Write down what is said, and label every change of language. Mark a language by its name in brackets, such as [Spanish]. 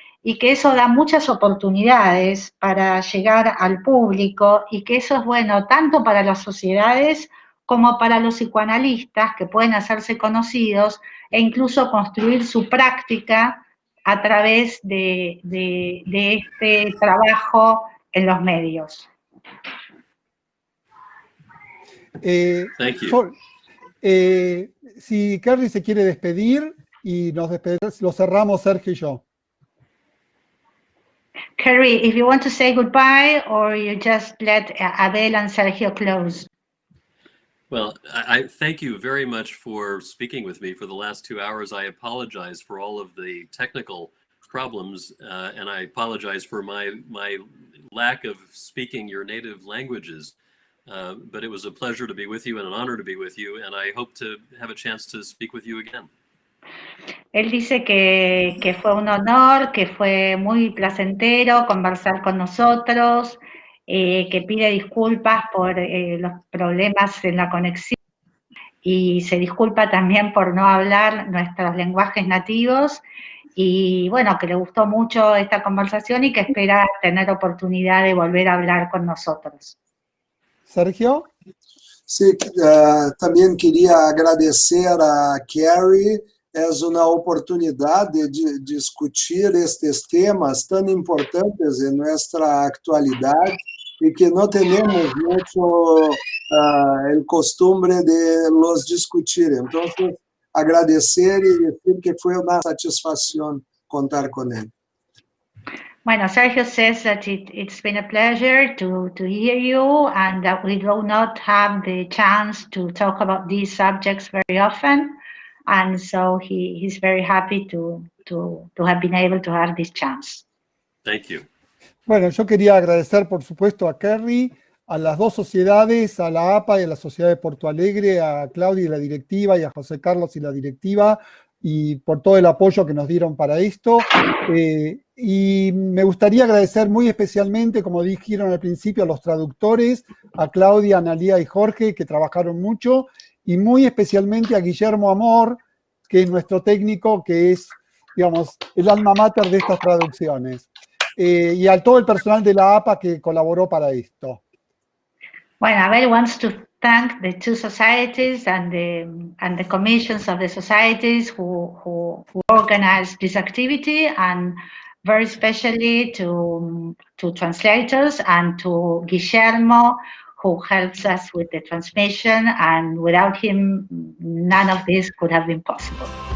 [Spanish] y que eso da muchas oportunidades para llegar al público, y que eso es bueno tanto para las sociedades como para los psicoanalistas, que pueden hacerse conocidos e incluso construir su práctica a través de este trabajo en los medios. [English] Thank you. [Spanish] Si Kerry se quiere despedir y lo cerramos Sergio y yo. [English] Kerry, if you want to say goodbye, or you just let Abel and Sergio close. Well, I thank you very much for speaking with me for the last 2 hours. I apologize for all of the technical problems, and I apologize for my lack of speaking your native languages. But it was a pleasure to be with you and an honor to be with you, and I hope to have a chance to speak with you again. [Spanish] Él dice que fue un honor, que fue muy placentero conversar con nosotros, que pide disculpas por los problemas en la conexión y se disculpa también por no hablar nuestros lenguajes nativos, y bueno, que le gustó mucho esta conversación y que espera tener oportunidad de volver a hablar con nosotros. Sergio? Sí, también quería agradecer a Kerry. Es una oportunidad de discutir estos temas tan importantes en nuestra actualidad y que no tenemos mucho el costumbre de los discutir. Entonces, agradecer y decir que fue una satisfacción contar con él. [English] Bueno, Sergio says that it's been a pleasure to hear you, and that we do not have the chance to talk about these subjects very often. And so he's very happy to have been able to have this chance. Thank you. [Spanish] Bueno, yo quería agradecer, por supuesto, a Kerry, a las dos sociedades, a la APA y a la Sociedad de Porto Alegre, a Claudia y la directiva, y a José Carlos y la directiva, y por todo el apoyo que nos dieron para esto. Y me gustaría agradecer muy especialmente, como dijeron al principio, a los traductores, a Claudia, Analía y Jorge, que trabajaron mucho, y muy especialmente a Guillermo Amor, que es nuestro técnico, que es, digamos, el alma mater de estas traducciones. Y a todo el personal de la APA que colaboró para esto. [English] Bueno, Abel wants to thank the two societies and the commissions of the societies who organized this activity, and very especially to translators and to Guillermo, who helps us with the transmission, and without him, none of this could have been possible.